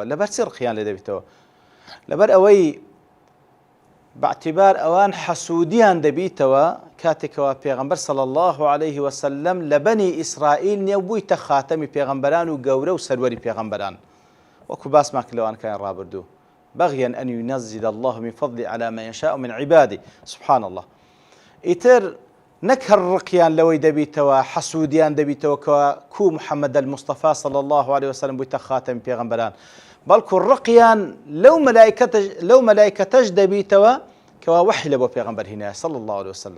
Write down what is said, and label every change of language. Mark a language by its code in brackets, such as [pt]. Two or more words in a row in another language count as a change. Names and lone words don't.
[ckb] لەبەرچی ڕقیان لێ دەبیتەوە؟ لەبەر ئەوەی باعتبار ئەوان حەسوودیان دەبیتەوە کاتێکەوە پێغەمبەر [ar] صلی الله عليه وسلم [ckb] لە بەنی ئیسرائیل نێو بوویتە خاتەمی پێغەمبەران و گەورە و سەروەری پێغەمبەران، وەکو باسمان کرد لەوانەکانی ڕابردوو. [ar] بەغیەن ئەن یونەزیل الله من فضله على من يشاء من عباده. سبحان الله. [ckb] ئیتر نەک هەر ڕقیان لەوەی دەبیتەوە، حەسوودیان دەبیتەوە کە کو محەممەد المستەفا [ar] صلی الله عليه وسلم [ckb] بوویتە خاتەمی پێغەمبەران، بەڵکو ڕقیان لەو مەلایکەتەش دەبیتەوە کەوا وەحی لە بۆ پێغەمبەر هینایە [ar] صلی الله عليه وسلم.